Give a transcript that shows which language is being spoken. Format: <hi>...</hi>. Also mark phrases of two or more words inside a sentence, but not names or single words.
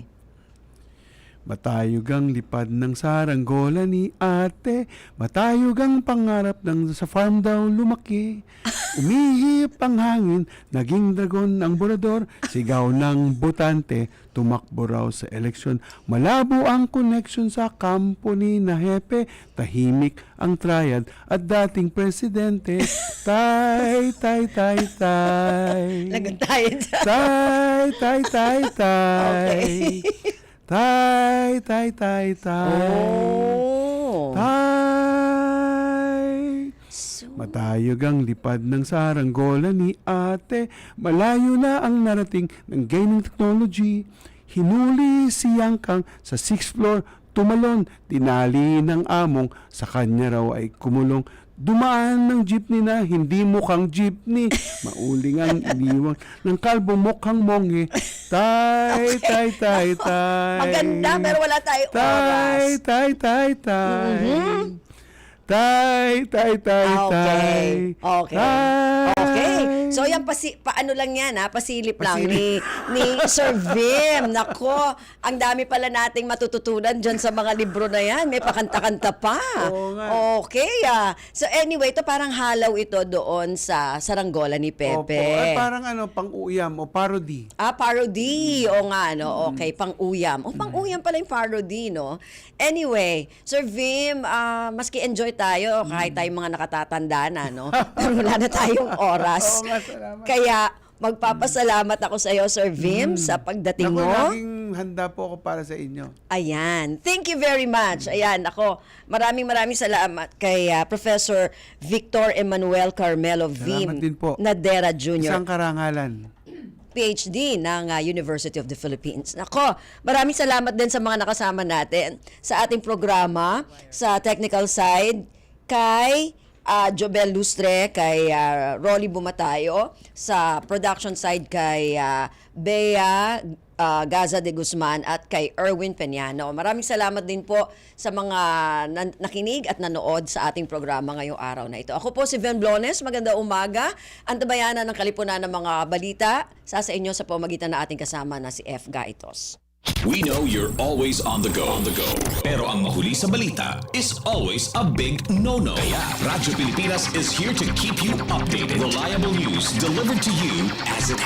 <tl>Matayog ang lipad ng saranggola ni Ate, matayog ang pangarap ng sa farm daw lumaki. Umihip ang hangin, naging dragon ang borador, sigaw ng botante, tumakbo raw sa eleksyon. Malabo ang connection sa kampo ni na Hepe, tahimik ang triad at dating presidente. Tay, tay, tay, tay. Lagantayan siya. Tay, tay, tay, tay. Tay, tay, tay, tay. Oh. Tay. Matayog ang lipad ng saranggola ni Ate. Malayo na ang narating ng</tl> <en>gaming technology.</en> <tl>Hinuli si Yang Kang sa 6th floor. Tumalon, tinali ng among. Sa kanya raw ay kumulong. Dumaan ng jeepney na hindi mukhang jeepney. Mauling ang iniwang ng kalbo mukhang monghe. Tay, tay, tay, tay. Maganda, pero wala tayong Tay, oras. tay, tay, tay. Tay, tay, tay, tay. Okay. Tay. Okay. So yan paano lang yan pasilip lang ni Sir Vim. Nako, ang dami pala nating matututunan diyan sa mga libro na yan. May pakanta-kanta pa. Oo nga. Okay.</tl> <en>So anyway,</en> <tl>ito parang halaw ito doon sa saranggola ni Opo. Pepe. At parang pang-uyam o parody. Parody. O nga, no? Okay, pang-uyam. Pang-uyam pala yung parody, no? Anyway, Sir Vim, maski enjoy tayo kahit tayong mga nakatatanda na, no? Pero wala na tayong oras. Oo nga, salamat. Kaya, magpapasalamat ako sa iyo, Sir Vim, sa pagdating Naku, mo. laging handa po ako para sa inyo. Ayan.</tl> <en>Thank you very much.</en> <tl>Ayan, ako, maraming salamat kay Professor Victor Emmanuel Carmelo Vim Salamat din po. Nadera Jr. Isang karangalan. PhD ng University of the Philippines. Nako, maraming salamat din sa mga nakasama natin sa ating programa, sa technical side, kay Jobel Lustre, kay Rolly Bumatayo, sa production side kay Bea Gaza de Guzman at kay Erwin Peñano. Maraming salamat din po sa mga nakinig at nanood sa ating programa ngayong araw na ito. Ako po si Ven Blones, maganda umaga. Antabayanan ng kalipunan ng mga balita sa inyo sa pamagitan na ating kasama na si F. Gaitos.</tl> <en>We know you're always on the go.</en> <tl>Pero ang mahuli sa balita</tl> <en>is always a big no-no. Kaya Radyo Pilipinas is here to keep you updated. Reliable news delivered to you as it</en>